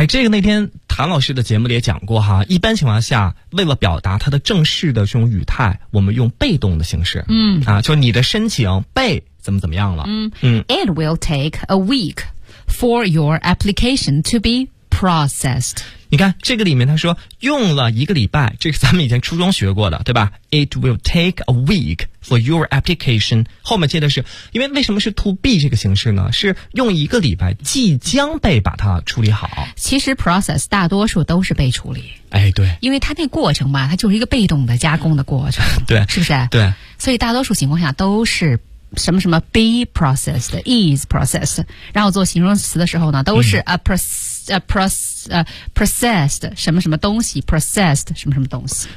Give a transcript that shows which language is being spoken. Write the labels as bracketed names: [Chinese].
[Chinese] 这个那天韩老师的节目里也讲过哈，一般情况下为了表达他的正式的这种语态，我们用被动的形式。就你的申请被怎么怎么样了。 [English] It will take a week for your application to be processed。 [Chinese] 你看这个里面他说用了一个礼拜，这个咱们以前初中学过的，对吧？ [English] It will take a week for your application。 [Chinese] 后面接的是，因为为什么是 to be 这个形式呢？是用一个礼拜即将被把它处理好。其实 process 大多数都是被处理。对，因为它那过程吧，它就是一个被动的加工的过程。对，是不是？对，所以大多数情况下都是什么什么 be processed， is processed， 然后做形容词的时候呢都是 processed 什么什么东西， processed 什么什么东西。